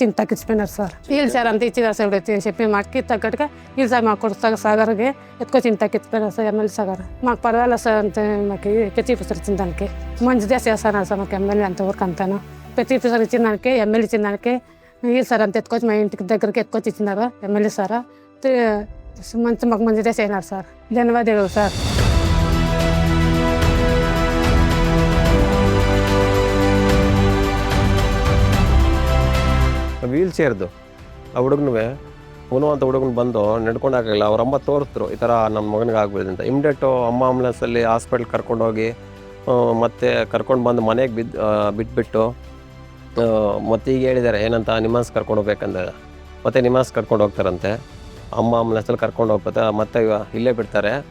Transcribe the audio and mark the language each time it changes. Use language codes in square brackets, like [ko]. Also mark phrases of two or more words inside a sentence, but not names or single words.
[te] ఇంత తగ్గించిపోయినారు సార్ వీళ్ళు సార్ అంతా ఇచ్చినారు సార్ చెప్పి మాకు తగ్గట్టుగా వీళ్ళు సార్ మాకు కొడుకు సాగర్కి ఎత్తుకొచ్చి ఇంత తగ్గించిపోయినారు సార్ ఎమ్మెల్యే సాగర్ మాకు పర్వాలేదు సార్ అంతే మాకు ప్రతి పిసర్ ఇచ్చిన దానికి మంచిదే చేస్తున్నారు సార్ మాకు ఎమ్మెల్యే అంతవరకు అంతాను ప్రతి పిసర్ ఇచ్చిన దానికి ఎమ్మెల్యే ఇచ్చిన దానికి వీళ్ళు సార్ అంత ఎత్తుకొచ్చి మా ఇంటికి దగ్గరికి ఎత్తుకొచ్చి ఇచ్చినారు ఎమ్మెల్యే సార్ మాకు మంచిదే చేయన్నారు సార్ ధన్యవాదాలు సార్ [kn] ವೀಲ್ ಚೇರ್ದು ಆ ಹುಡುಗನೂ ಅಂತ ಹುಡುಗನ ಬಂದು ನಡ್ಕೊಂಡು ಆಗಲಿಲ್ಲ ಅವ್ರ ಅಮ್ಮ ತೋರಿಸಿದ್ರು ಈ ಥರ ನಮ್ಮ ಮಗನಿಗೆ ಆಗ್ಬೋದು ಅಂತ ಇಮಿಡಿಯೇಟು ಅಮ್ಮ ಆಂಬುಲೆನ್ಸಲ್ಲಿ ಹಾಸ್ಪಿಟ್ಲ್ ಕರ್ಕೊಂಡೋಗಿ ಮತ್ತೆ ಕರ್ಕೊಂಡು ಬಂದು ಮನೆಗೆ ಬಿಟ್ಬಿಟ್ಟು ಮತ್ತೆ ಈಗ ಹೇಳಿದ್ದಾರೆ ಏನಂತ ನಿಮಾನ್ಸ್ ಕರ್ಕೊಂಡು ಹೋಗ್ಬೇಕಂದ್ರೆ ಮತ್ತೆ ನಿಮಾನ್ಸ್ ಕರ್ಕೊಂಡು ಹೋಗ್ತಾರಂತೆ ಅಮ್ಮ ಆಂಬುಲೆನ್ಸಲ್ಲಿ ಕರ್ಕೊಂಡು ಹೋಗ್ಬೋದು ಮತ್ತೆ ಇಲ್ಲೇ ಬಿಡ್ತಾರೆ